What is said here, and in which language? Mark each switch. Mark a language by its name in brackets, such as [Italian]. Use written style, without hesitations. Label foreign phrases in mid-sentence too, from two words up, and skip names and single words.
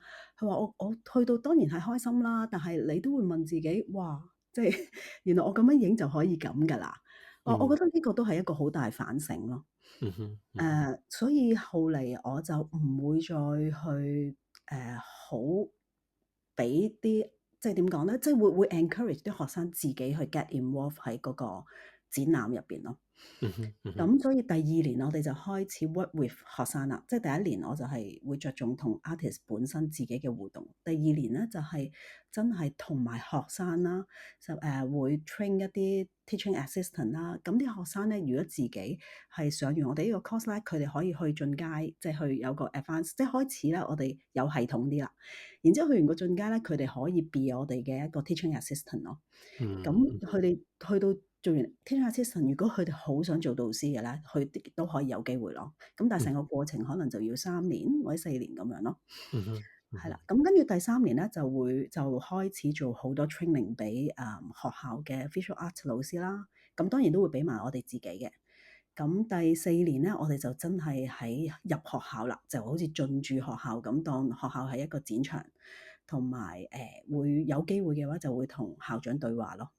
[Cantonese] 佢話我去到當然係開心啦，但係你都會問自己，哇，即係原來我咁樣影就可以咁㗎啦。我嗯，覺得呢個都係一個好大反省咯。嗯哼，嗯哼，所以後嚟我就唔會再去好俾啲即係點講咧，即係會 encourage 啲學生自己去 [English] get involved [Cantonese] 喺嗰個展覽入邊咯。嗯哼，嗯哼，咁所以第二年我哋就開始 [English] work with [Cantonese] 學生啦，即係第一年我就係會着重同 artist 本身自己嘅互動，第二年咧就係真係同埋學生啦，就會 train 一啲 [English] teaching assistant [Cantonese] 啦。咁啲學生咧，如果自己係上完我哋呢個 course 咧，佢哋可以去進階，即係去有個 advance，即係開始咧我哋有系統啲啦。然之後去完個進階咧，佢哋可以 be 我哋嘅一個 [English] teaching assistant [Cantonese] 咯。咁嗯，嗯佢哋去到做完 [English] teaching assistant， [Cantonese] 如果佢哋好想做導師嘅咧，佢哋都可以有機會咯。咁但係成個過程可能就要3年或者4年咁樣咯。嗯哼，嗯係啦，哼，咁跟住第3年咧就開始做好多 training 俾學校嘅 [English] visual art [Cantonese] 老師啦。咁當然都會俾埋我哋自己嘅。咁第4年咧，我哋就真係喺入學校啦，就好似進駐學校咁，當學校係一個展場，同埋會有機會嘅話就會同校長對話咯。